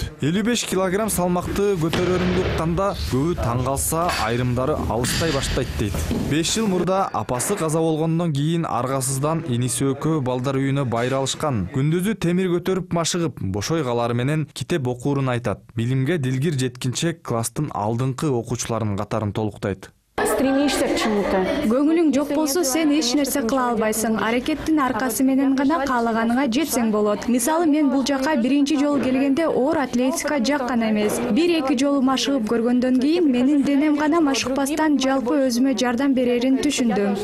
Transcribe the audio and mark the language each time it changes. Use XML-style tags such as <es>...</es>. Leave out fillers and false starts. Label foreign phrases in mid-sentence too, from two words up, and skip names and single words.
<ky>55 килограмм салмакты көтөрөрүмдү укканда көбү таң калса, айрымдары алыстай баштайт дейт. 5 жыл мурда апасы каза болгондон кийин аргасыздан иниси экөө балдар үйүнө байыр алышкан. Күндүзү темир көтөрүп машыгып, бошой калары менен китеп окуурун айтат. Билимге дилгир жеткинчек класстын алдыңкы окуучуларынын катарын толуктайт.</ky> <ru>Стремишься к чему-то.</ru> <ky>Көңүлүң жок болсо, сен эч нерсе кыла албайсың. Аракеттин аркасы менен гана каалаганыңа жетсең болот. Мисалы, мен бул жака биринчи жолу келгенде оор атлетика жаккан эмес. 1-2 жолу машыгып көргөндөн кийин менин денем гана машыкпастан жалпы өзүмө жардам берерин түшүндүм.</ky>